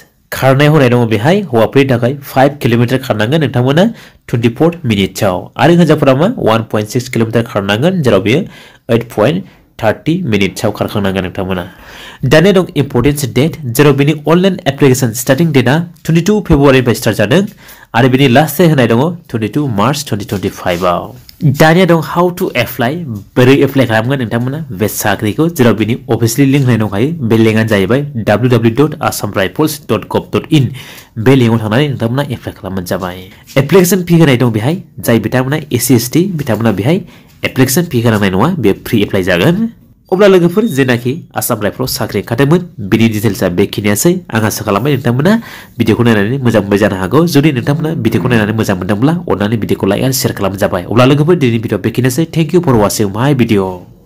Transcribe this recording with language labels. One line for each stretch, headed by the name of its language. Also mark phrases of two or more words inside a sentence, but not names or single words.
Bodo: खारनाय होनाय दङ बेहाय हौवाफोरनि थाखाय 5 किलोमीटर खारनांगोन नोंथांमोना 24 मिनिटआव आरो हिनजावफोरा मा 1.6 किलोमीटर खारनांगोन जेराव बेयो 8.30 मिनिटआव खारखांनांगोन नोंथांमोना दानिया दं
English: importance date
Bodo: जेराव बेनि
English: online application starting date
Bodo: 22 फेब्रुवारिनिफ्राय स्टार्ट जादों आरो बेनि
English: last date
Bodo: होनाय दङ 22 मार्च 2025 आव दानिया दं
English: how to apply
Bodo: बोरै एप्लाइ खालामगोन नोंथांमोना बे साख्रिखौ जेराव बेनि
English: officially link
Bodo: होनाय दंखायो बे लिंकआनो जाहैबाय www.assamrifles.gov.in बे लिंकआव थांनानै नोंथांमोना एप्लाइ खालामबानो जाबाय
English: application fee
Bodo: होनाय दं बेहाय जाय बिथांमोना
English: SC ST
Bodo: बिथांमोना बेहाय
English: application fee
Bodo: होनांनाय नङा बे
English: free apply
Bodo: जागोन अब्ला लोगोफोर जेनाखि आसाम राइफलाव साख्रि ओंखारदोंमोन बिनि डिटेल्सआ बेखिनियासै आं आसा खालामबाय नोंथांमोना भिडिअखौ नायनानै मोजां मोनबाय जानो हागौ जुदि नोंथांमोना भिडिअखौ नायनानै मोजां मोनदोंब्ला अन्नानै भिडिअखौ लाइक आरो शेयार खालामबानो जाबाय अब्ला लोगोफोर दिनैनि भिडिअ बेखिनियासै
English: thank you for watching my video